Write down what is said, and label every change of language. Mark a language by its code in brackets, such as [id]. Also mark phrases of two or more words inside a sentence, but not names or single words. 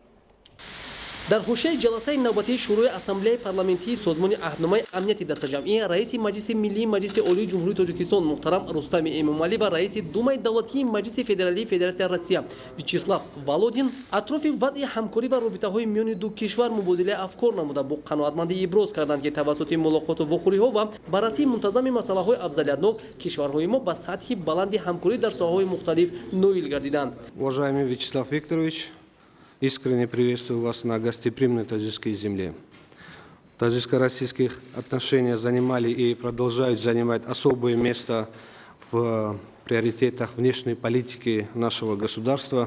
[tg] در حوزه جلسه نوبتی شورای اسامبله پارلمانی سازمان عهدنامه امنیت دسته‌جمعی رئیس مجلس ملی مجلس عالی جمهوری تاجیکستان محترم رستم امامعلی و رئیس دومای دولتی مجلس فدرالی فدراسیای روسیه ویاچسلاو ولودین اطراف وضع همکاری و رابطه‌های میان دو کشور مبادله افکار نموده با قناعتمندی ابراز کردند که توسط ملاقات و وخوری‌ها و بررسی منتظم مسائل افضلیت‌ناک کشورهای ما به سطح بلند همکاری در ساحه‌های مختلف نویل گردیدند. [ru] Уважаемый Вячеслав Викторович, искренне приветствую вас на гостеприимной таджикской земле. Таджикско-российские отношения занимали и продолжают занимать особое место в приоритетах внешней политики нашего государства.